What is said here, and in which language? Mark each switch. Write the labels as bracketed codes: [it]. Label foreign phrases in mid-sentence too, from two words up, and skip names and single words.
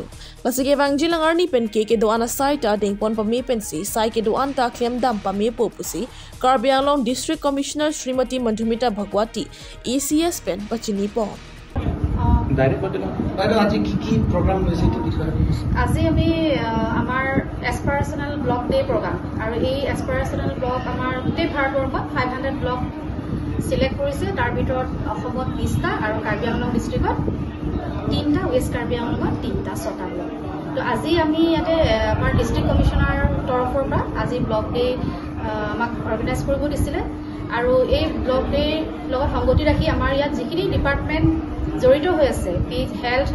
[mjw] Lasige wangjilang arni pen ke doan asai ta dingpon pa mi pensi sai ke doan ta klem dam pa mi popusi Karbi Anglong District Commissioner Srimati Madhumita Bhagwati ECS pen pachini po. [as] Direct botelo. বাদ আজি কি program হৈছে কি বিষয়. আজি আমি আমাৰ [en] aspirational block day program [as] আৰু এই [en] aspirational block [as] আমাৰ গোটেই ভাৰতবৰ্ষত 500 [en] block select [as] কৰিছে তাৰ ভিতৰত অসমত 20টা আৰু Karbi Anglong districtত 3টা West Karbi Anglongত 3টা 6টা block তো আজি আমি ইয়াতে আমাৰ [en] District Commissioner [as] তৰফৰ পৰা আজি [en] Block Day [as] আমাক অৰ্গানাইজ কৰিব দিছিলে আৰু এই [en] Block Day [as] লগত সংগতি ৰাখি আমাৰ ইয়াত যিখিনি ডিপাৰ্টমেন্ট জড়িত হৈ আছে হেলথ